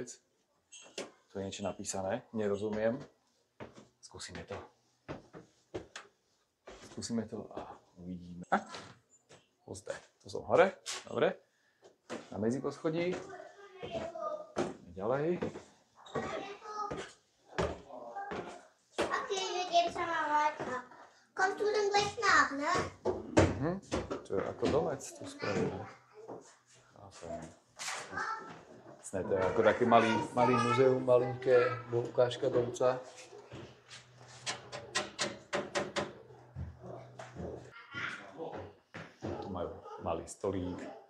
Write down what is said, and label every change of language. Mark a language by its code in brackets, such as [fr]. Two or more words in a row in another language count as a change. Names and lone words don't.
[sk] Tu je niečo napísané, nerozumiem. Skúsime to. Skúsime to a uvidíme. Pozde, tu som hore, dobre. Na medziposchodí. Ďalej. [de] Kommst du dann gleich nach, ne? [sk] To je ako domec tu spravili. Chápem. Vlastne to je ako taký malý muzeum, malinké ukážka domca. Tu majú malý stolík.